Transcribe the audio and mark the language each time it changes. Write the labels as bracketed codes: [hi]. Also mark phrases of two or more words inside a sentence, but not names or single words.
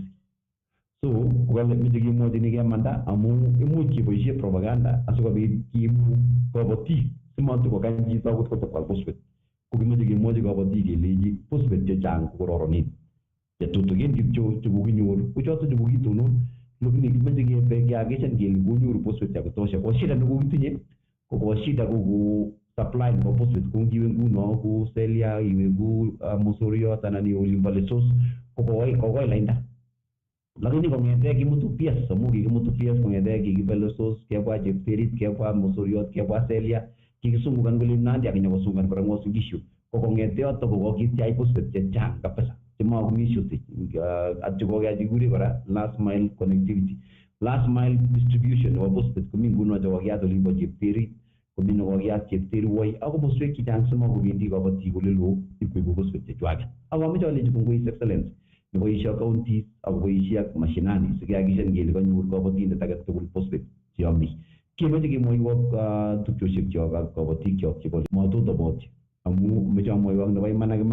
[kln] So kokale meche kemwachini kemanda amu imuch keboisie propaganda asikobit kiimu kabatik simatikokany chito akot kotakwal phosphate kokimeche kemwochi kabatik kelechi phosphate chechang kokororonen chetutugin kityo chekokinyor kochoto chekokitonon lakini kimeche kehakikishan kele konyoru phosphate yakutosha ko shida nekokitinye ko shida ko supply nebo phosphate ko ngiwe nguno ku Celia iwe ku Mosoriot anan iwe olimbo Lesos kokoi lainda lakini kongete kimutu PS amu kikimutu PS kongete kikibe Lesos kebwa Chepterit kebwa Mosoriot kebwa Celia kikisungukan kole Nandi akinyokosungukan kora Uasin Gishu ko kongete yoto kokityai phosphate chechang kabisa chemakomi shortage atyo kokakikure kora [en] last mile connectivity last mile distribution [kln] nebo phosphate komi nguno chekokiyat olimbo Chepterit komi nekokiyat Chepteriwoi ak komoswek chechang simakobendi kabatik ole loo ipkoibu phosphate chechwaket ak ameche alechi kongoi [en] His Excellency [kln] neboisie ak counties ak koboisie ak mashinani sikehakikishan kele kanyor kabatindet age tugul phosphate cheyomei kemeche kemwoiwok tupchosyekchok ak kabatikchok chebo matotobotyo amu meche amwoiwok nebo iman ak